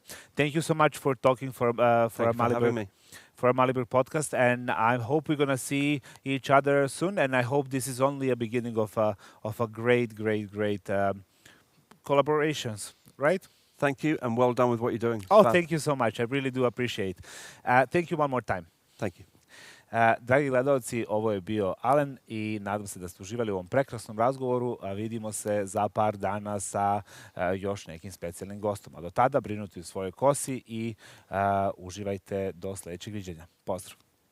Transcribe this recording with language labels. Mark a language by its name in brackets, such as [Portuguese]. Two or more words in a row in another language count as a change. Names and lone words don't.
[English] Thank you so much for talking for a MALLIBRK podcast, and I hope we're gonna see each other soon. And I hope this is only a beginning of a great collaborations, right? Thank you, and well done with what you're doing. Oh, thank you so much. I really do appreciate. Thank you one more time. Thank you. [Croatian] Dragi gledalci, ovo je bio Alan i nadam se da ste uživali u ovom prekrasnom razgovoru. Vidimo se za par dana sa još nekim specijalnim gostom. A do tada brinuti u svojoj kosi i uživajte do sljedećeg viđenja. Pozdrav!